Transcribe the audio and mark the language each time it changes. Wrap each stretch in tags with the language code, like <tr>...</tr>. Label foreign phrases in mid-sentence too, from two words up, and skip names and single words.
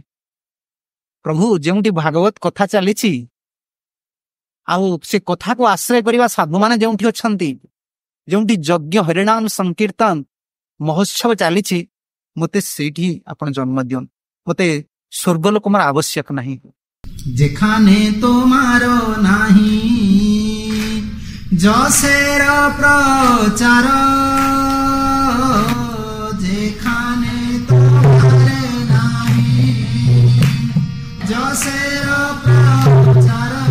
<or>ପ୍ରଭୁ ଯେଉଁଠି ଭାଗବତ କଥା ଚାଲିଛି ଆଉ ସେ କଥାକୁ ଆଶ୍ରୟ କରିବା ସାଧୁମାନେ ଯେଉଁଠି ଅଛନ୍ତି, ଯେଉଁଠି ଯଜ୍ଞ ହରିନାମ ସଂକୀର୍ତ୍ତନ ମହୋତ୍ସବ ଚାଲିଛି, ମତେ ସେଇଠି ଆପଣ ଜନ୍ମ ଦିଅନ୍ତୁ, ମତେ ସ୍ୱର୍ଗଲୋକ ମୋର ଆବଶ୍ୟକ ନାହିଁ।</or> <bn>যেখানে তোমার নাহি যশের প্রচার, যেখানে তোমার নাহি যশের প্রচার,</bn>